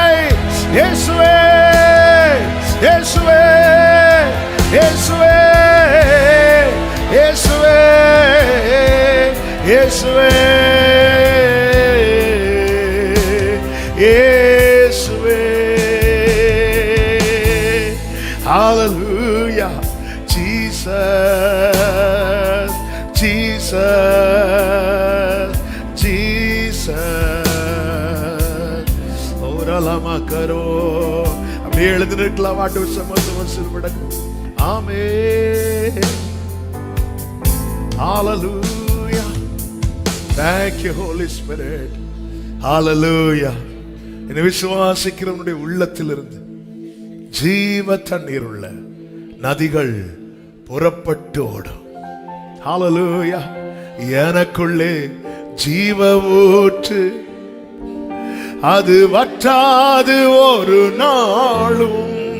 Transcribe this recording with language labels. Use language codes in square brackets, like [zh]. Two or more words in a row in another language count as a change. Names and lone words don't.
[ta] இயேசுவே இயேசுவே இயேசுவே இயேசுவே இயேசுவே இயேசுவே. [en] Hallelujah. Jesus, Jesus, Jesus. Oralama karo. [ta] அப்படியே எழுந்திருக்கலாம், ஆண்டு சமத்துவம். ஆமென். [en] Hallelujah. Thank you Holy Spirit. Hallelujah. [ta] இந்த விசுவாசிக்கிறவனுடைய உள்ளத்திலிருந்து ஜீவ தண்ணீர் உள்ள நதிகள் புறப்பட்டு ஓடும். ஹalleluya. எனக்குள்ளே ஜீவ ஊற்று, அது வற்றாது ஒரு நாளும்.